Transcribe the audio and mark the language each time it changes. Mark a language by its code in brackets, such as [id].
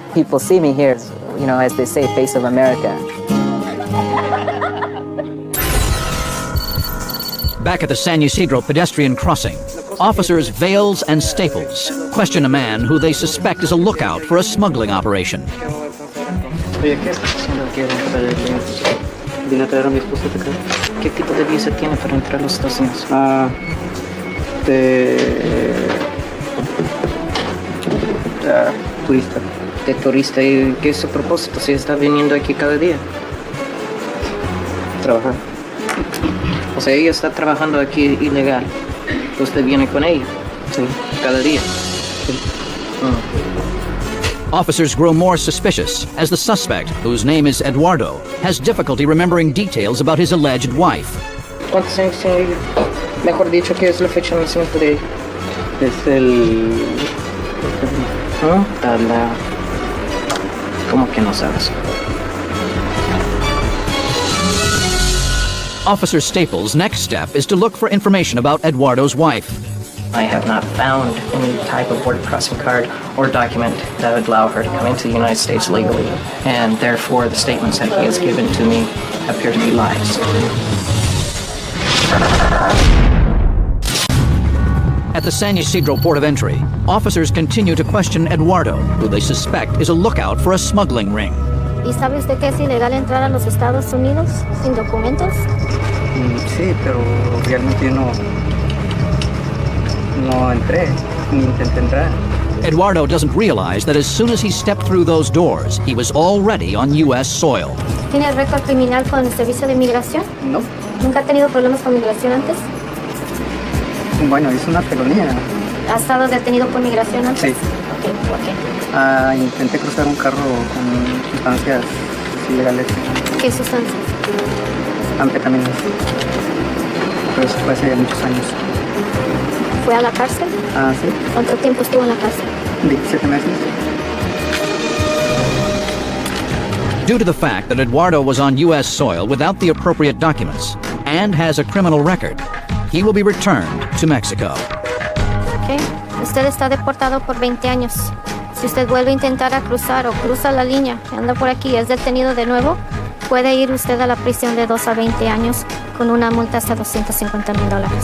[en] People see me here, as they say, face of America. Back at the San Ysidro pedestrian crossing, officers Vales and Staples question a man who they suspect is a lookout for a smuggling operation. [es] Oye, ¿qué está haciendo aquí dentro del cliente? Vine a traer a mi esposa de acá. ¿Qué tipo de visa tiene para entrar a los Estados Unidos? Turista. De turista. ¿Y qué es su propósito si está viniendo aquí cada día? Trabajar. O sea, ella está trabajando aquí ilegal. Usted viene con ella. Sí. Cada día. Sí. [en] Officers grow more suspicious as the suspect, whose name is Eduardo, has difficulty remembering details about his alleged wife. [es] ¿Cuántos años tiene ella? Mejor dicho, ¿qué es la fecha de nacimiento de ella? Es el... ¿Cómo que no sabes? [en] Officer Staples' next step is to look for information about Eduardo's wife. I have not found any type of border crossing card or document that would allow her to come into the United States legally, and therefore the statements that he has given to me appear to be lies. At the San Ysidro port of entry, officers continue to question Eduardo, who they suspect is a lookout for a smuggling ring. [es] ¿Y sabe usted que es ilegal entrar a los Estados Unidos sin documentos? Sí, pero realmente yo no entré, ni intenté entrar. [en] Eduardo doesn't realize that as soon as he stepped through those doors, he was already on U.S. soil. [es] ¿Tiene el récord criminal con el servicio de inmigración? No. ¿Nunca ha tenido problemas con migración antes? Bueno, es una felonía. ¿Ha estado detenido por migración antes? Sí. Ok. Intenté cruzar un carro con sustancias ilegales. ¿Qué sustancias? Anfetaminas. Pero eso fue hace muchos años. ¿Fue a la cárcel? Sí. ¿Cuánto tiempo estuvo en la cárcel? 17 meses. [en] Due to the fact that Eduardo was on U.S. soil without the appropriate documents and has a criminal record, he will be returned to Mexico. Ok. [es] Usted está deportado por 20 años. Si usted vuelve a intentar a cruzar o cruza la línea y anda por aquí y es detenido de nuevo, puede ir usted a la prisión de 2 a 20 años con una multa hasta $250,000.